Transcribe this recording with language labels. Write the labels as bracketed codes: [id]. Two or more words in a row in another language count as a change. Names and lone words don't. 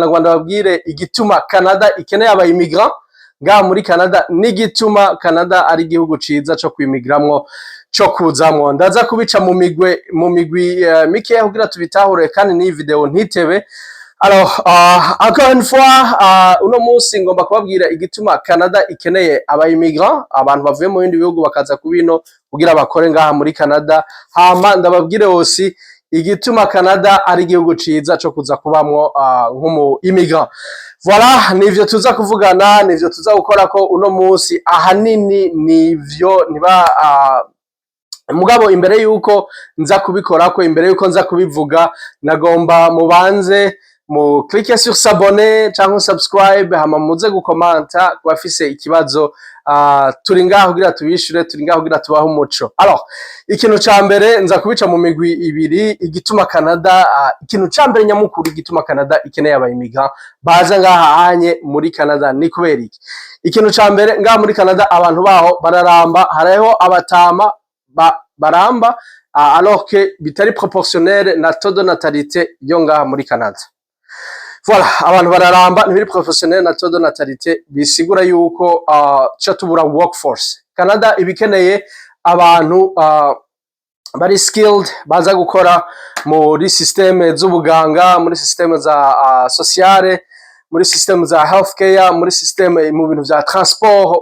[rn] Nagomba babwire igituma Canada ikeneye aba immigrants ngaha muri Canada, n'igituma Canada ari igihugu ciza co kwimigramwo, co kuzamwo. Ndaza kubica mu migwi mikeya kugira tubitahure kandi ni video ntitebe. [fr] Alors encore une fois, [rn] uno munsi ngomba kubabwira igituma Canada ikeneye aba immigrants, abantu bavuye mu bindi bihugu bakaza kubino kugira bakore ngaha muri Canada. Hama ndababwire aussi igituma Canada ari igihugu ciza co kuza kubamwo nk'umu immigrant. Voilà, nivyo tuza kuvugana, nivyo tuza gukora ko uno munsi. Ahanini nivyo niba mugabo imbere yuko nza kubikorako, imbere yuko nza kubivuga, nagomba mubanze mu [fr] cliquer sur s'abonner [rn] cyangwa subscribe, hama muze gukomanta kubafise ikibazo. Turi ngaho kugira tubishure, turi ngaho kugira tubaho umuco. Alors ikintu ca mbere nza kubica mu migwi ibiri, igituma Canada, ikintu ca mbere nyamukuru igituma Canada ikeneye aba immigrants baza ngaha hanye muri Canada. Nikuberiki ikintu ca mbere ngaha muri Canada, abantu baho bararamba, hariho abatama baramba, [fr] alors que [rn] bitari proportionnel na [fr] taux de natalité [rn] yo ngaha muri Canada. Voilà, abantu bararamba ntibiri professionnel na [fr] taux de natalité, [rn] bisigura yuko ca tubura workforce. Canada ibikeneye abantu bari skilled, baza gukora muri systeme z'ubuganga, muri systeme za sociale, muri systeme za healthcare, muri systeme mu bintu vya transport.